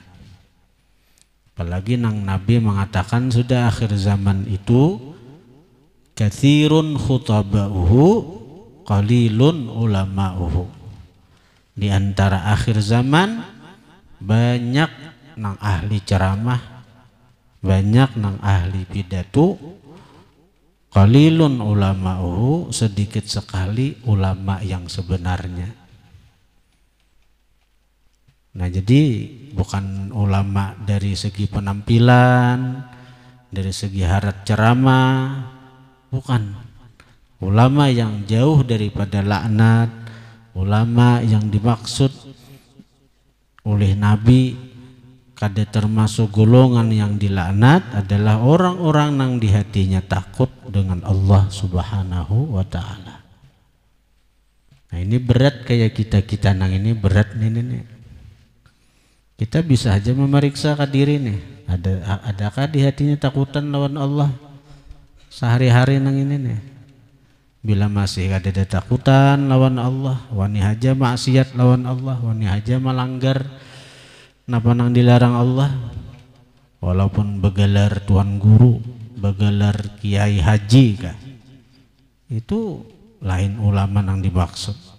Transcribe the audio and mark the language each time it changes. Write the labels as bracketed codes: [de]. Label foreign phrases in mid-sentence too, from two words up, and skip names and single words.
[id] Apalagi nang Nabi mengatakan sudah akhir zaman itu [ar] كثير خطباؤه قليل علماؤه. [id] Di antara akhir zaman banyak nang ahli ceramah, banyak nang ahli pidato, [ar] قليل علماؤه, [id] sedikit sekali ulama yang sebenarnya. Nah, jadi bukan ulama dari segi penampilan, dari segi harat ceramah, bukan. Ulama yang jauh daripada laknat, ulama yang dimaksud oleh Nabi kada termasuk golongan yang dilaknat adalah orang-orang yang di hatinya takut dengan Allah [ar] سبحانه وتعالى. [id] Nah, ini berat kayak kita nang ini berat nih. Kita bisa aja memeriksa ke diri nih. [bjn] Adakah di hatinya takutan lawan Allah sehari-hari nang ini nih? Bila masih ada takutan lawan Allah, wani aja maksiat lawan Allah, wani aja melanggar napa nang dilarang Allah, walaupun begelar tuan guru, begelar kiai haji kah, itu lain ulama nang dimaksud.